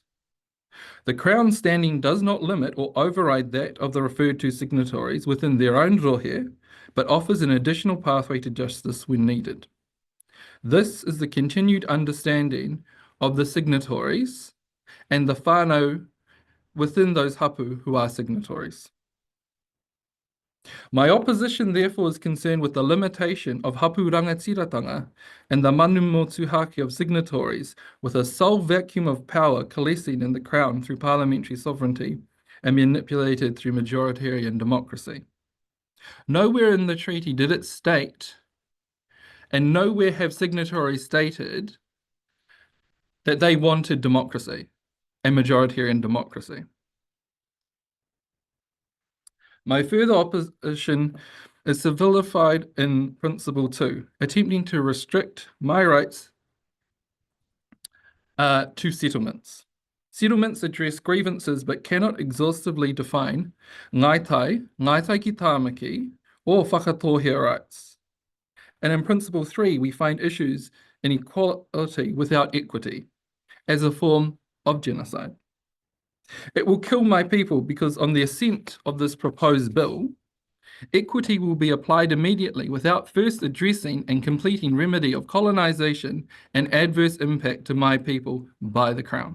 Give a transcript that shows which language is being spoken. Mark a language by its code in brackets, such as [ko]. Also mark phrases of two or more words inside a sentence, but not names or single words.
[en] The Crown's standing does not limit or override that of the referred to signatories within their own rohe, but offers an additional pathway to justice when needed. This is the continued understanding of the signatories and the whānau within those hapu who are signatories. My opposition therefore is concerned with the limitation of [mi] hapu rangatiratanga [en] and the [mi] manu motuhake [en] of signatories with a sole vacuum of power coalescing in the Crown through parliamentary sovereignty and manipulated through majoritarian democracy. Nowhere in the treaty did it state, and nowhere have signatories stated, that they wanted democracy and majoritarian democracy. My further opposition is solidified in Principle 2, attempting to restrict my rights to settlements. Settlements address grievances but cannot exhaustively define ngaitai, ngaitai ki tāmaki, or whakatohia rights. And in Principle 3, we find issues in equality without equity as a form of genocide. It will kill my people because on the assent of this proposed bill, equity will be applied immediately without first addressing and completing remedy of colonisation and adverse impact to my people by the Crown.